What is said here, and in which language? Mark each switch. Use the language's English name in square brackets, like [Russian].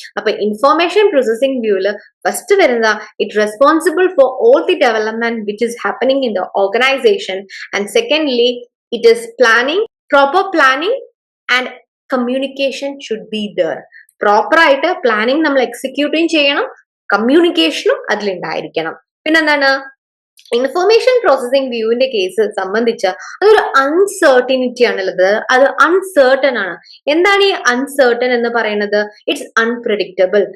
[Malayalam] അപ്പൊ information processing വ്യൂല് first വരുന്നത് [English] It responsible for all the development which is happening in the organisation. And secondly it is proper planning and communication should be there. [Malayalam] Proper ആയിട്ട് planning നമ്മൾ എക്സിക്യൂട്ടും ചെയ്യണം, കമ്മ്യൂണിക്കേഷനും അതിലുണ്ടായിരിക്കണം. പിന്നെന്താണ്, information processing വ്യൂവിന്റെ case സംബന്ധിച്ച് അതൊരു uncertainty ആണുള്ളത്. അത് uncertain ആണ്. എന്താണ് ഈ അൺസർട്ടൺ എന്ന് പറയുന്നത്, [English] It's unpredictable.